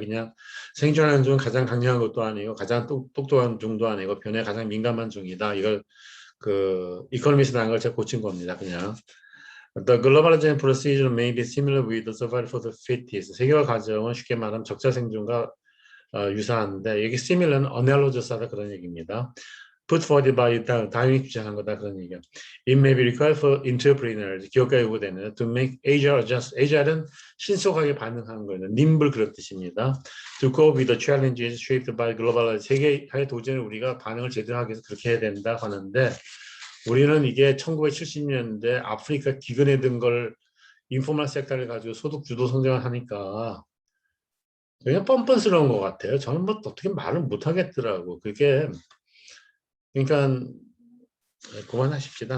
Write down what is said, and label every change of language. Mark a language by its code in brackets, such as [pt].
[ko] 그냥 생존하는 중 가장 강력한 것도 아니고 가장 똑똑한 중도 아니고 변화에 가장 민감한 중이다. 이걸 이코노미스트 한 걸 제가 고친 겁니다. [en] 그냥 The globalization procedure may be similar with the survival for the fittest. [ko] 세계화 과정은 쉽게 말하면 적자 생존과 유사한데 여기 similar는 analogous 하다 그런 얘기입니다. [en] put forward by [ko] 다윈이 주장한 거다 그런 얘기야. [en] It may be required for entrepreneurs, [ko] 기업가 요구되는 [en] to make agile adjust. [ko] agile은 신속하게 반응하는 거예요. nimble 그런 뜻입니다. [en] To cope with the challenges shaped by globalization. [ko] 세계화의 도전에 우리가 반응을 제대로 하기 위해서 그렇게 해야 된다 하는데 우리는 이게 1970년대 아프리카 기근에 든 걸 인포멀 섹터를 가지고 소득 주도 성장을 하니까 그냥 뻔뻔스러운 것 같아요. 저는 뭐 어떻게 말을 못 하겠더라고. 그게 그러니까 그만하십시다.